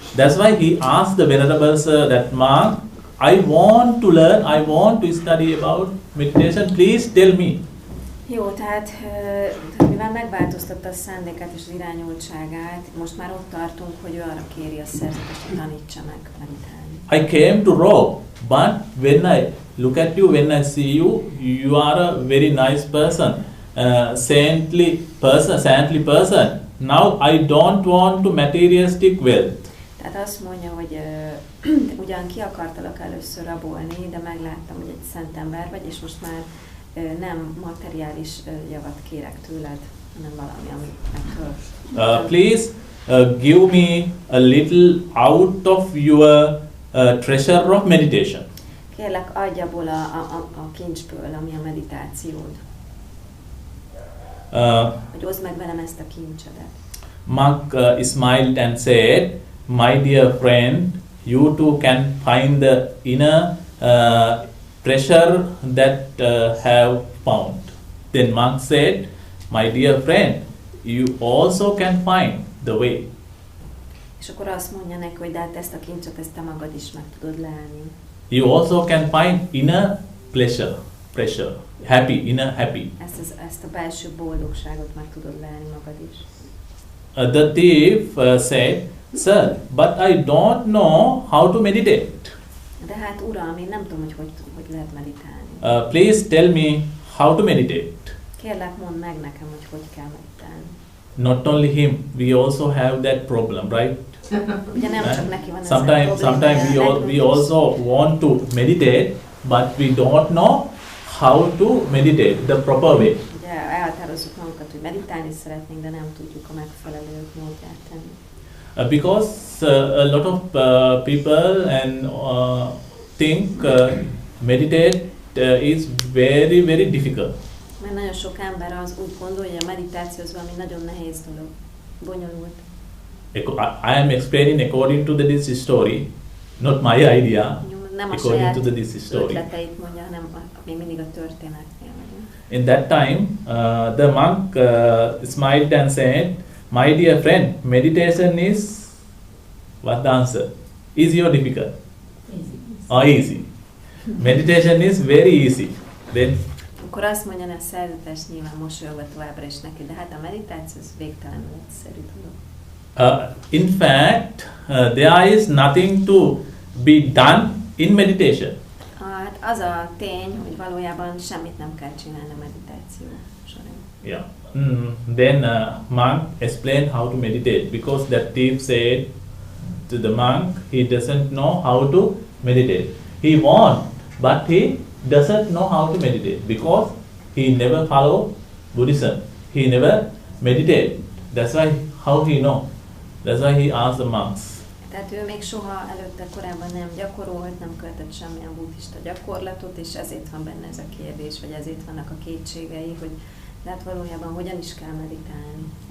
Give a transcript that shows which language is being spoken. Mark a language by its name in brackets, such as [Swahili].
[English] That's why he asked the Venerable Sir, that monk, I want to learn, I want to study about meditation, please tell me. [Hungarian] Jó, tehát mivel megváltoztatta a szándékát és az irányultságát, most már ott tartunk, hogy ő arra kéri a szerzetest, hogy tanítsa meg meditálni. [English] I came to rob, but when I look at you, when I see you, you are a very nice person, saintly person. Now I don't want to materialistic wealth. [Hungarian] Tehát azt mondja, hogy ugyan ki akartalak először rabolni, de megláttam, hogy egy szent ember vagy, és most már nem materiális javat kérek tőled, hanem valami, amit megtől. [English] Please give me a little out of your treasure of meditation. [Hungarian] Kérlek, adj abból a kincsből, ami a meditációd. Hogy oszd meg velem ezt a kincsedet. [English] Monk smiled and said, my dear friend, you too can find the inner treasure that have found. Then monk said, my dear friend, you also can find the way. [Hungarian] És akkor azt mondja neki, hogy de hát ezt a kincset, ezt te magad is meg tudod lelni. [English] You also can find inner pleasure, inner happy. [Hungarian] Ezt a belső boldogságot meg tudod lelni magad is. [English] The thief said, sir, but I don't know how to meditate. [Hungarian] De hát uram, én nem tudom, hogy lehet meditálni. [English] Please tell me how to meditate. [Hungarian] Kérlek, mondd meg nekem, hogy kell meditálni. [English] Not only him, we also have that problem, right? [Hungarian] Ugye nem csak neki van ez a probléma. [English] Sometimes we also want to meditate, but we don't know how to meditate the proper way. [Hungarian] Ugye elhatározzuk magunkat, hogy meditálni szeretnénk, de nem tudjuk a megfelelő módját tenni. [English] Because a lot of people and think meditate is very, very difficult. [Hungarian] Mert nagyon sok ember az úgy gondolja, hogy a meditáció az valami nagyon nehéz dolog, bonyolult. [English] I am explaining according to this story, not my idea. [Hungarian] Nem a [English] according [Hungarian] saját [English] to this story. [Hungarian] ötleteit mondja, hanem még mindig a történetnél vagyunk. [English] In that time, the monk smiled and said, "My dear friend, meditation is..." What the answer? Easy or difficult? Easy. Or easy? Meditation is very easy. Then [Hungarian] Akkor azt mondja a szerzetes, nyilván mosolyogva továbbra is neki, de hát a meditáció az végtelenül egyszerű dolog. [English] in fact, there is nothing to be done in meditation. [Hungarian] Hát az a tény, hogy valójában semmit nem kell csinálni a meditáció során. Yeah. [English] Then monk explained how to meditate, because that thief said to the monk, he doesn't know how to meditate. He wants, but he doesn't know how to meditate because he never followed Buddhism. He never meditate. That's why how he know. That's why he asked the monks. [Hungarian] Tehát ő még soha előtte korábban nem gyakorolt, nem követett semmilyen buddhista gyakorlatot, és ezért van benne ez a kérdés, vagy ezért vannak a kétségei, hogy hát valójában hogyan is kell meditálni.